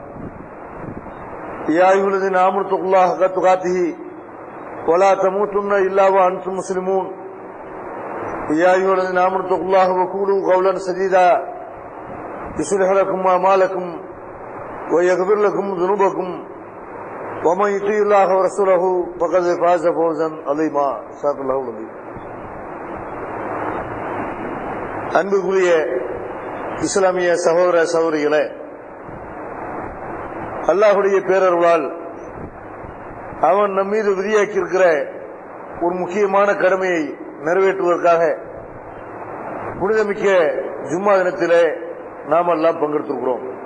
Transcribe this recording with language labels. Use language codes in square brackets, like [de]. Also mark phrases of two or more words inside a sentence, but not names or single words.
[ar] يا أيها الذين آمنوا اتقوا الله حق تقاته ولا تموتن إلا وأنتم مسلمون يا أيها الذين آمنوا اتقوا الله وقولوا قولا سديدا يصلح لكم أعمالكم ويغفر لكم ذنوبكم ومن يطع الله ورسوله فقد فاز فوزا عظيما صدق الله العظيم. [ta] அன்புக்குரிய இஸ்லாமிய சகோதர சகோதரிகளே, அல்லாஹுடைய பேரருளால் அவன் நம் மீது விதியாக்கி இருக்கிற ஒரு முக்கியமான கடமையை நிறைவேற்றுவதற்காக புனிதமிக்க ஜும்மா தினத்திலே நாம் எல்லாம் பங்கெடுத்திருக்கிறோம்.